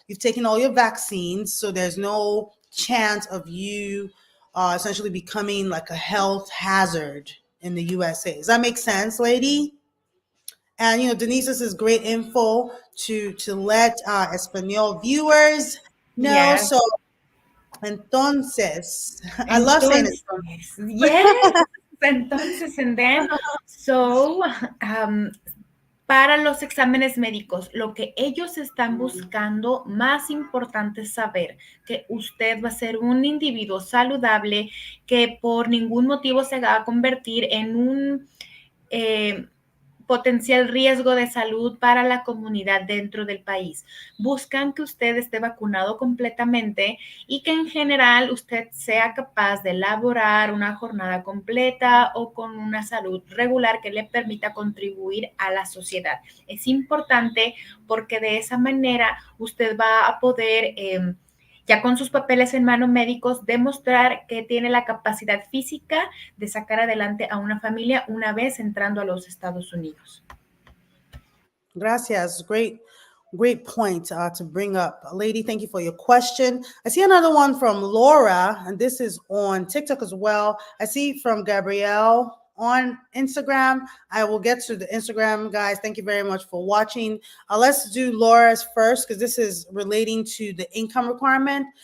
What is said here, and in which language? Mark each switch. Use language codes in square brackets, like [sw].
[en] You've taken all your vaccines, so there's no chance of you essentially becoming like a health hazard in the USA. Does that make sense, lady? And Denise, this is great info to let Espanol viewers know. Yes. So, [es] entonces, [en] I love saying it. [es] Entonces, [en] yes. [es] Entonces, [en] and then, so, [es] para los exámenes médicos, lo que ellos están buscando, más importante es saber que usted va a ser un individuo saludable, que por ningún motivo se va a convertir en un potencial riesgo de salud para la comunidad dentro del país. Buscan que usted esté vacunado completamente y que en general usted sea capaz de elaborar una jornada completa o con una salud regular que le permita contribuir a la sociedad. Es importante porque de esa manera usted va a poder ya con sus papeles en mano médicos, demostrar que tiene la capacidad física de sacar adelante a una familia una vez entrando a los Estados Unidos. Gracias. [en] Great point to bring up. Lady, thank you for your question. I see another one from Laura, and this is on TikTok as well. I see from Gabrielle on Instagram. I will get to the Instagram, guys. Thank you very much for watching. Let's do Laura's first, because this is relating to the income requirement.